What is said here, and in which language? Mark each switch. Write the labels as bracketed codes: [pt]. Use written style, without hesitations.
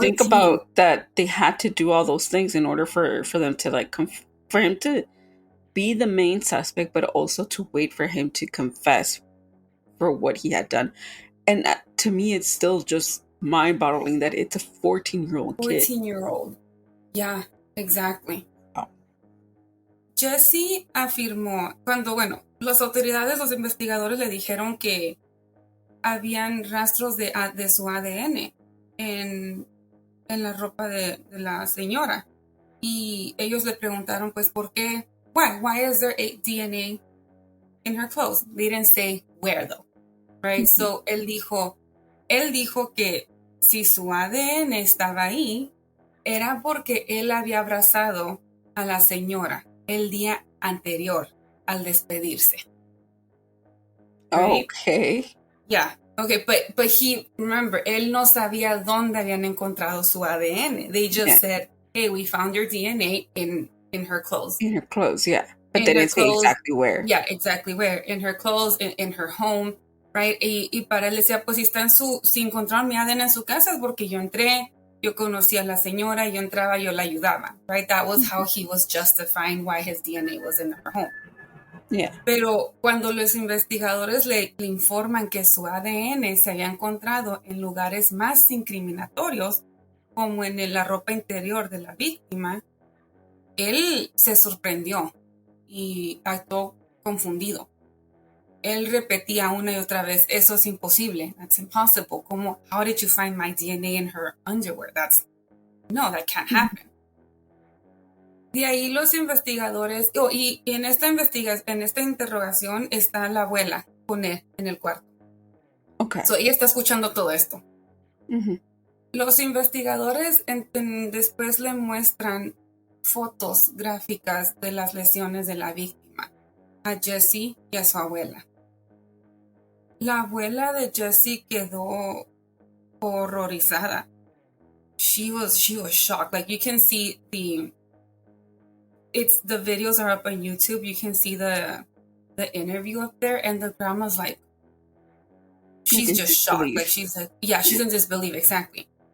[en] think about that they had to do all those things in order for them to for him to be the main suspect, but also to wait for him to confess for what he had done. And to me, it's still just mind-boggling that it's a 14-year-old kid. 14-year-old. Yeah, exactly. Oh. [es] Jesse afirmó las autoridades, los investigadores le dijeron que habían rastros de su ADN en la ropa de la señora. Y ellos le preguntaron, pues, ¿por qué? [en] Why is there DNA in her clothes? They didn't say where, though. Right? Mm-hmm. [es] So, él dijo que si su ADN estaba ahí, era porque él había abrazado a la señora el día anterior al despedirse. [en] Right? Okay. Yeah. Okay, but remember, [es] él no sabía dónde habían encontrado su ADN. [en] They just said, hey, we found your DNA in her clothes. In her clothes, yeah. But they didn't say exactly where. Yeah, exactly where. In her clothes, in her home, right? [es] Y para él decía, pues si encontraron mi ADN en su casa es porque yo entré, yo conocí a la señora, yo entraba, yo la ayudaba, right? [en] That was how he was justifying why his DNA was in her home. Yeah. [es] Pero cuando los investigadores le informan que su ADN se había encontrado en lugares más incriminatorios, como en la ropa interior de la víctima, él se sorprendió y actuó confundido. Él repetía una y otra vez, eso es imposible, [en] that's impossible. Como, how did you find my DNA in her underwear? That can't happen. [es] De ahí los investigadores, y en esta interrogación está la abuela con él en el cuarto. [en] Okay. [es] Ella está escuchando todo esto. Mm-hmm. Los investigadores después le muestran fotos gráficas de las lesiones de la víctima a Jesse y a su abuela. La abuela de Jesse quedó horrorizada. [en] She was shocked. Like, you can see the videos are up on YouTube. You can see the interview up there, and the grandma's like, she's just shocked. Like, she's like, yeah, she's in disbelief, exactly.